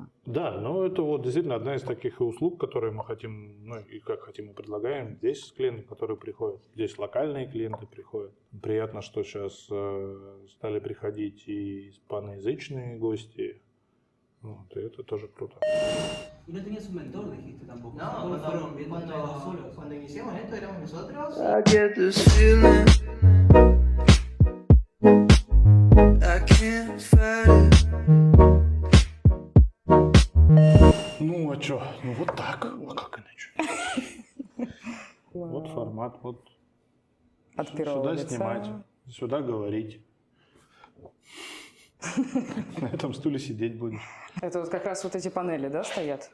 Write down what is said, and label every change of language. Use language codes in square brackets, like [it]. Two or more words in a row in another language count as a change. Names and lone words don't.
[ru] Да, но это вот действительно одна из таких услуг, которые мы хотим, ну и как хотим и предлагаем. Здесь клиенты, которые приходят, здесь локальные клиенты приходят. Приятно, что сейчас стали приходить и испаноязычные гости. Вот, и это тоже круто. [es] Y no tenías un mentor, dijiste tampoco. No, Todos fueron viendo todo solos. cuando iniciamos esto éramos nosotros. [en] I get this feeling I can't fight it. [ru] Ну, а чё? Ну, вот так. А как иначе? Вот формат, вот От первого сюда лица. снимать, сюда говорить. На этом стуле сидеть будешь. Это вот как раз вот эти панели, да, стоят?